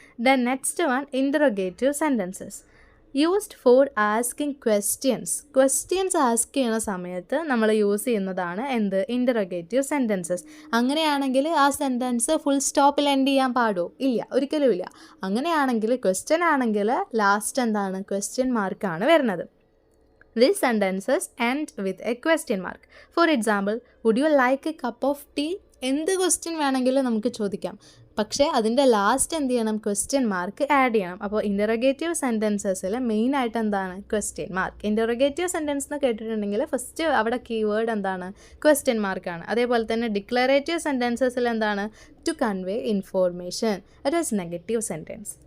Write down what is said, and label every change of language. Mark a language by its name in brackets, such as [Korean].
[English] then next one, interrogative sentences used for asking questions [Malayalam] ask ചെയ്യുന്ന സമയത്ത് നമ്മൾ use ചെയ്യുന്നതാണ് എന്ത്, ഇൻറ്ററോഗേറ്റീവ് സെൻറ്റൻസസ്. അങ്ങനെയാണെങ്കിൽ ആ സെൻറ്റൻസ് ഫുൾ സ്റ്റോപ്പിൽ എൻഡ് ചെയ്യാൻ പാടുമോ, ഇല്ല, ഒരിക്കലും ഇല്ല. അങ്ങനെയാണെങ്കിൽ ക്വസ്റ്റ്യൻ ആണെങ്കിൽ ലാസ്റ്റ് എന്താണ്, ക്വസ്റ്റ്യൻ മാർക്കാണ് വരുന്നത്. [English] These sentences end with a question mark. For example, would you like a cup of tea? [Malayalam] എന്ത് ക്വസ്റ്റ്യൻ വേണമെങ്കിലും നമുക്ക് ചോദിക്കാം. പക്ഷേ അതിൻ്റെ ലാസ്റ്റ് എന്ത് ചെയ്യണം, ക്വസ്റ്റ്യൻ മാർക്ക് ആഡ് ചെയ്യണം. അപ്പോൾ ഇൻ്ററോഗേറ്റീവ് സെൻറ്റൻസസിൽ മെയിനായിട്ട് എന്താണ്, ക്വസ്റ്റ്യൻ മാർക്ക്. ഇൻ്ററോഗേറ്റീവ് സെൻറ്റൻസ് എന്ന് കേട്ടിട്ടുണ്ടെങ്കിൽ ഫസ്റ്റ് അവിടെ കീവേഡ് എന്താണ്, ക്വസ്റ്റ്യൻ മാർക്കാണ്. അതേപോലെ തന്നെ ഡിക്ലറേറ്റീവ് സെൻറ്റൻസസിൽ എന്താണ്, [English] To convey information, it is negative sentence.